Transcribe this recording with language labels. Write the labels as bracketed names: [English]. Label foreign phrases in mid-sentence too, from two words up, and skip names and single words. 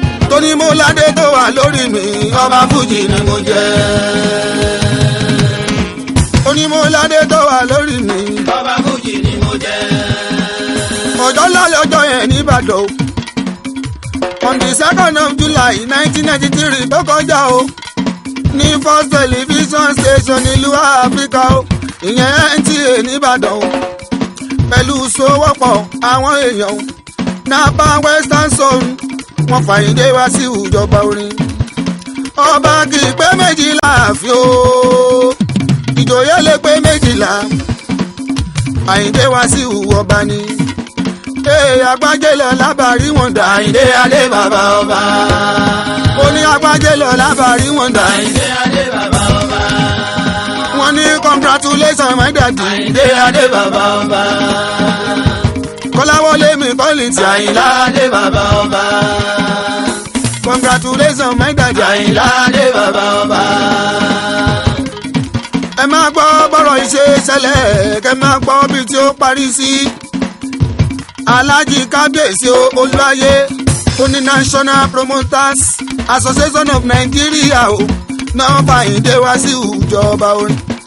[Yoruba] Tóní Mọ́ládé tó wà lórí mi, ọba Fújì ni mo jẹ́. Tóní Mọ́ládé tó wà lórí mi, Ọba Fújì ni mo jẹ́. Ọjọ́ ńlá lọ́jọ́ yẹn ní Ìbàdàn o. [English] On the second of July nineteen ninety-three [Yoruba] tó kọjá o. Ní First Television Station ìlú Áfíríkà o. Ìyẹn N T A ní Ìbàdàn o. Pẹ̀lú sowọ́pọ̀ àwọn èèyàn o. Napa Western Zone, wọ́n fàyíndé wá sí ìjọba orin. Ọba kì í pé méjìlá àfi o. Ìjòyè lè pé méjìlá. Àyìndé Wasiu ọba ni. Ee, Agbájé lọ lábàárí wọn dà. Àyìndé Adé bàbá ọba. Ó ní Agbájé lọ lábàárí wọn dà. Àyìndé Adé bàbá ọba. Wọ́n ní [English] congratulations my daddy. [Yoruba] Àyìndé Adé bàbá ọba. Kọ́láwọlé mi Kọ́lìntì. Àyìnlá Adé bàbá ọba. [English] Congratulations my daddy. [Yoruba] Àyìnlá Adé bàbá ọba. Ẹ máa gbọ́ bọ́rọ̀ yìí ṣe ṣẹlẹ̀, kẹ́ máa gbọ́ bí tí ó parí sí. Alhaji Kábíyèsí o, Olúwayé, ó ní National Promoters Association of Nigeria o, náà Fàyíndé Wasiu ìjọba orin.